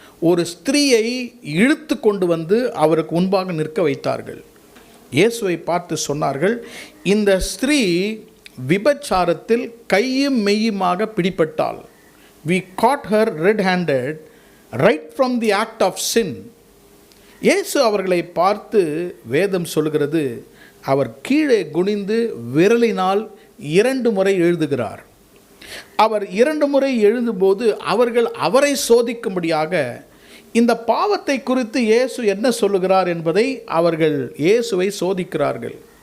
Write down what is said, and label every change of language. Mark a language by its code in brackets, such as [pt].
[ta] ஒரு ஸ்திரீயை இழுத்து கொண்டு வந்து அவருக்கு முன்பாக நிற்க வைத்தார்கள். இயேசுவை பார்த்து சொன்னார்கள், இந்த ஸ்திரீ விபச்சாரத்தில் கையும் மெய்யுமாக பிடிபட்டாள். [en] We caught her red-handed right from the act of sin. [ta] இயேசு அவர்களை பார்த்து வேதம் சொல்கிறது, அவர் கீழே குனிந்து விரலினால் 2 முறை எழுதுகிறார். அவர் 2 முறை எழுதும்போது அவர்கள் அவரை சோதிக்கும்படியாக இந்த பாவத்தை குறித்து இயேசு என்ன சொல்லுகிறார் என்பதை அவர்கள் இயேசுவை சோதிக்கிறார்கள்.